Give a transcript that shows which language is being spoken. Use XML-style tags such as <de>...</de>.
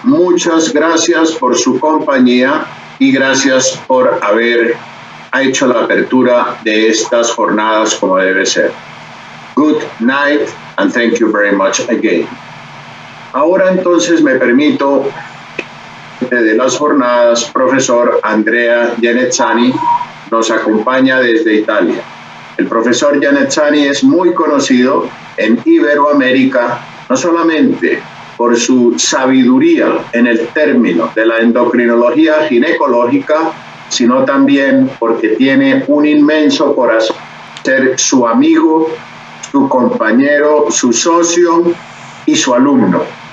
<es>Muchas gracias por su compañía y gracias por haber hecho la apertura de estas jornadas como debe ser.</es> <en>Good night and thank you very much again.</en> <es>Ahora entonces me permito de las jornadas, profesor Andrea Ginetani nos acompaña desde Italia. El profesor Yanezani es muy conocido en Iberoamérica, no solamente por su sabiduría en el término de la endocrinología ginecológica, sino también porque tiene un inmenso corazón, ser su amigo, su compañero, su socio y su alumno.</es>